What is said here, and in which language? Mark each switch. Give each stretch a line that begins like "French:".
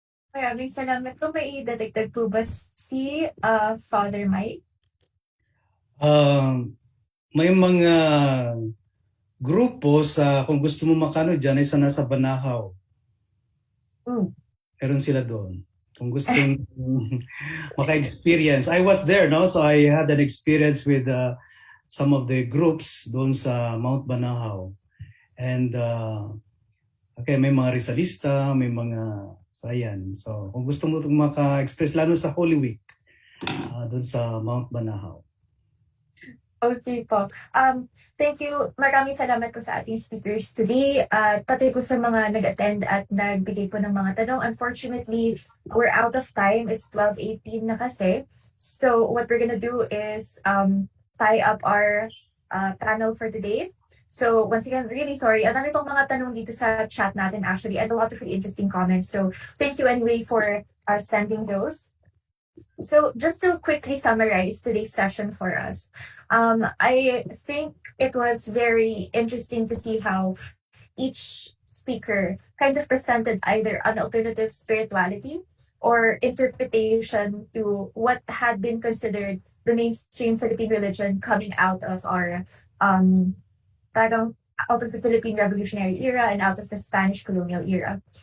Filipino: Maraming salamat po. May idadagdag po ba si Father Mike? May mga grupo sa, kung gusto mo makano dyan, ay sa nasa Banahaw. Mm. Meron sila doon. Kung gustong maka-experience.
English: I was there,
Filipino: no?
English: So I had an experience with some of the groups doon sa Mount Banahaw.
Filipino: And okay, may mga Rizalista, may mga sayan. So kung gusto mo itong maka-express, lalo sa Holy Week, doon sa Mount Banahaw. Okay po.
English: Thank you.
Filipino: Maraming salamat po sa ating speakers today. At pati po sa mga nag-attend at nagbigay po ng mga tanong.
English: Unfortunately, we're out of time. It's 12:18 na kasi. So what we're gonna do is tie up our panel for today. So once again, really sorry.
Filipino: Ang dami pong mga tanong dito sa chat natin
English: actually, and a lot of really interesting comments. So thank you anyway for sending those. So just to quickly summarize today's session for us, I think it was very interesting to see how each speaker kind of presented either an alternative spirituality or interpretation to what had been considered the mainstream Philippine religion coming out of our parang out of the Philippine Revolutionary era and out of the Spanish colonial era.